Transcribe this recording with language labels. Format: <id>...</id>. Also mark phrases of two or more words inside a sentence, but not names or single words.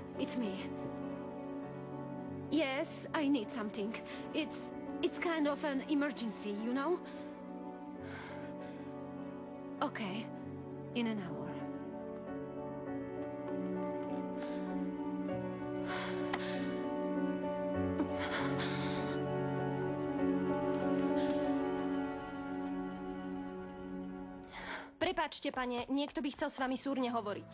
<en>It's me. Yes, I need something. It's kind of an emergency, you know? Okay, in an hour.</en> <sk>Prepáčte, pane, niekto by chcel s vami súrne hovoriť.</sk>